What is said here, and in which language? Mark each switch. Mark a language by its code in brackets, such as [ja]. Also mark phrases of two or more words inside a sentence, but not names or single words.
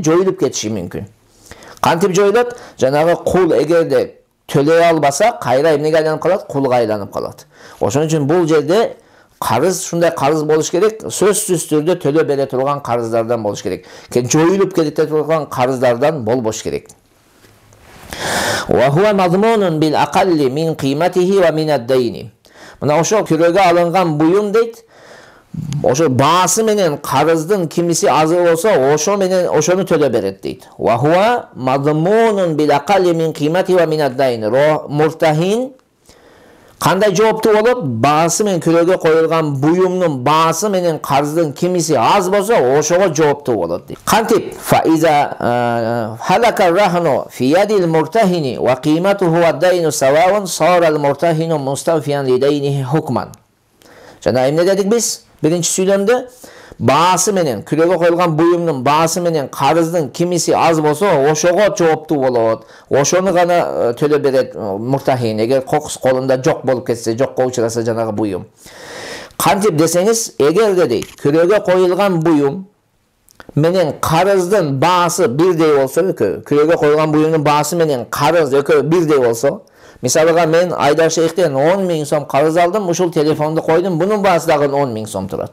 [ky] Жоюлуп кетиши мүмкүн. Кантип жоюлат? Жанагы кул эгерде төлөй албаса, кайра эмнеге айланып калат? Кулга айланып калат. Ошон үчүн бул жерде карыз ушундай карыз болуш керек. Сөзсүз түрдө төлөп бере турган карыздардан болуш керек. Жоюлуп кете турган карыздардан болбош керек. [ar] وهو مضمون بالأقل من قيمته ومن الدين. [ky] Мына ошол күрөөгө алынган буюм дейт, ошо баасы менен карыздын кимиси азыр болсо ошо менен ошону төлөп берет дейт. [ar] وهو مضمون بالأقل من قيمته ومن الدين. [ky] Муртахин кандай жооптуу болот? Баасы менен күрөөгө коюлган буюмдун баасы менен карыздын кимиси аз болсо ошого жооптуу болот дейт. Кантип? [ar] فإذا هلك الرهن في يد المرتهن وقيمته والدين سواء صار المرتهن مستوفيا لدينه حكما. [ky] Жана эмне дедик биз? [tr] Birinci söylemde [ky] баасы менен күрөөгө коюлган буюмдун баасы менен карыздын кимиси аз болсо ошого жооптуу болот. Ошону гана төлөп берет муртахин. Эгер кокус колунда жок болуп кетсе, жокко учураса жанагы буюм. Кантип десеңиз, эгерде дейт, küreге коюлган буюм менен карыздын баасы бирдей болсо, küreге коюлган буюмдун баасы менен карыз бирдей болсо, мисалга мен Айдар Шейхтен 10 миң сом карыз алдым, ушул телефонду койдум, бунун баасы дагы 10 миң сом турат.